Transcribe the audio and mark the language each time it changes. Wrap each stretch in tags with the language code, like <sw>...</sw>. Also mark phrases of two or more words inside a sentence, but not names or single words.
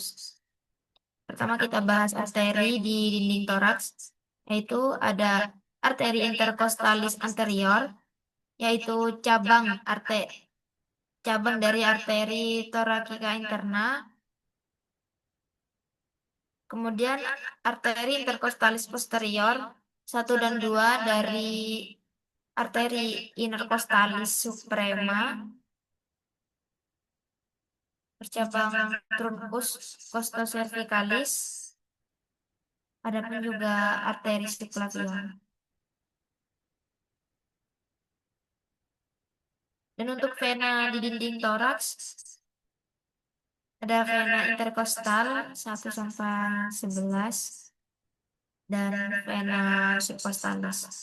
<id>Pertama kita bahas arteri di dinding toraks, yaitu ada arteri</id> <la>intercostalis anterior,</la> <id>yaitu cabang dari arteri</id> <la>thoracica interna.</la> <id>Kemudian arteri</id> <la>intercostalis posterior,</la> <id>1 dan 2 dari arteri</id> <la>intercostalis suprema,</la> <id>bercabang</id> <la>truncus costocervicalis,</la> <id>ada pun juga arteri subclavian. Dan untuk vena di dinding toraks, ada vena interkostal 1 sampai 11 dan</id> <la>vena subcostalis.</la>